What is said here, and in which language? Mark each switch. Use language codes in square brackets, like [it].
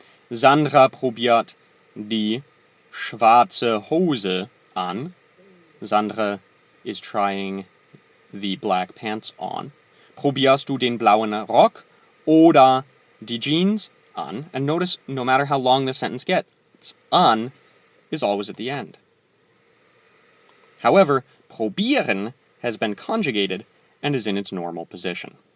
[de] Sandra probiert die schwarze Hose an. [en] Sandra is trying the black pants on. [de] Probierst du den blauen Rock oder die Jeans an? [en] And notice, no matter how long the sentence gets, an is always at the end. However, probieren has been conjugated and is in its normal position.